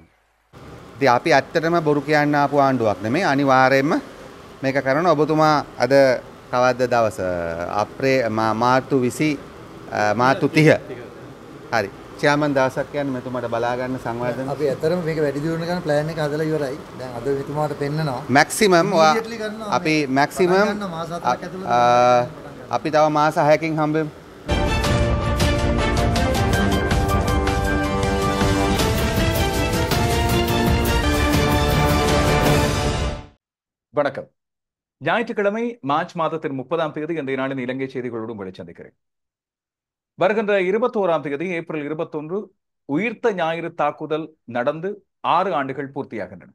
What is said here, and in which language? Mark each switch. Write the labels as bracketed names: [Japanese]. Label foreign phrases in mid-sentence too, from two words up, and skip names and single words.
[Sinhala] ඉතින් අපි ඇත්තටම බොරු කියන්න ආපු ආණ්ඩුවක් නෙමෙයි, අනිවාර්යයෙන්ම මේක කරන ඔබතුමා අද කවද්ද දවස මාර්තු 20 මාර්තු 30 හරි චෑමන් දවසක් කියන්නේ මෙතුමාට බලා ගන්න සංවර්ධන අපි ඇත්තටම මේක වැඩි දියුණු කරන ප්ලෑන් එක හදලා ඉවරයි. දැන් අද මෙතුමාට පෙන්නනවා මැක්සිමම් අපි මැක්සිමම් අපි තව මාස 6කින් හම්බෙමු. [Tamil] வணக்கம். ஞாயிற்றுக்கிழமை மார்ச் மாதத்தின் 30ஆம் தேதி இந்த நாளின் இலங்கை செய்திகளோடு உங்களை சந்திக்கிறேன். வருகின்ற 21ஆம் தேதி ஏப்ரல் 21 உயிர்த்த ஞாயிறு தாக்குதல் நடந்து 6 ஆண்டுகள் பூர்த்தியாகின்றன.